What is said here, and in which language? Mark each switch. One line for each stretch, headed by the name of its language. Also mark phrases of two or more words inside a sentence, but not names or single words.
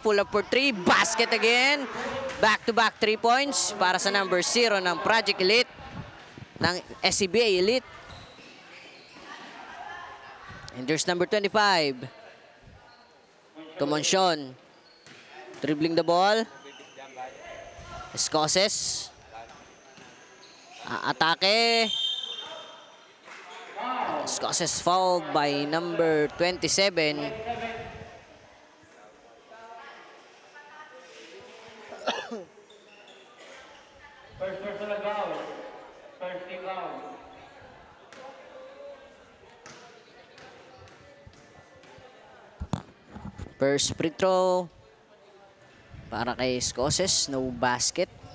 English: Pull up for 3. Basket again. Back-to-back 3 points
Filipino: para sa
English: number 0 ng Project Elite. Ng SCBA Elite. And there's number 25. To Monchon. Dribbling the ball. Escoses. Atake. Escoses fouled by number 27. First personal foul. First team foul. First free throw
Filipino: para kay
English: Escoses, no basket.